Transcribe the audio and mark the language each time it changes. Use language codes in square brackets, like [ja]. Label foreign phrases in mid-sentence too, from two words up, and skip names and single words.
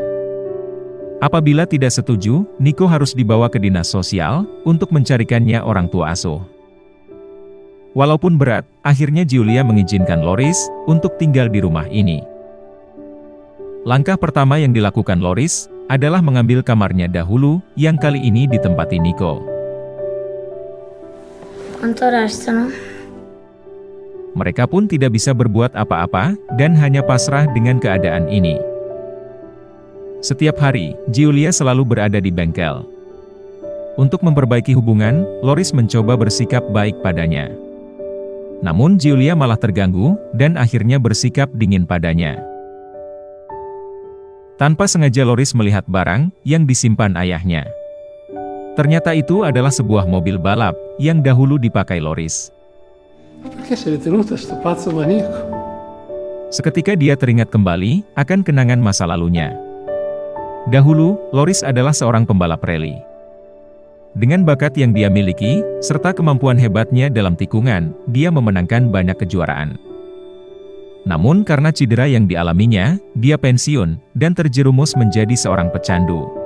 [id] Apabila tidak setuju, Nico harus dibawa ke dinas sosial, untuk mencarikannya orang tua asuh. Walaupun berat, akhirnya Giulia mengizinkan Loris, untuk tinggal di rumah ini. Langkah pertama yang dilakukan Loris, adalah mengambil kamarnya dahulu, yang kali ini ditempati Nico. [it] Quanto restano? [id] Mereka pun tidak bisa berbuat apa-apa, dan hanya pasrah dengan keadaan ini. Setiap hari, Giulia selalu berada di bengkel. Untuk memperbaiki hubungan, Loris mencoba bersikap baik padanya. Namun Giulia malah terganggu, dan akhirnya bersikap dingin padanya. Tanpa sengaja Loris melihat barang, yang disimpan ayahnya. Ternyata itu adalah sebuah mobil balap, yang dahulu dipakai Loris. [it] Perché sei tenuto sto pazzo maniaco? [id] Seketika dia teringat kembali, akan kenangan masa lalunya. Dahulu, Loris adalah seorang pembalap rally. Dengan bakat yang dia miliki, serta kemampuan hebatnya dalam tikungan, dia memenangkan banyak kejuaraan. Namun karena cedera yang dialaminya, dia pensiun, dan terjerumus menjadi seorang pecandu.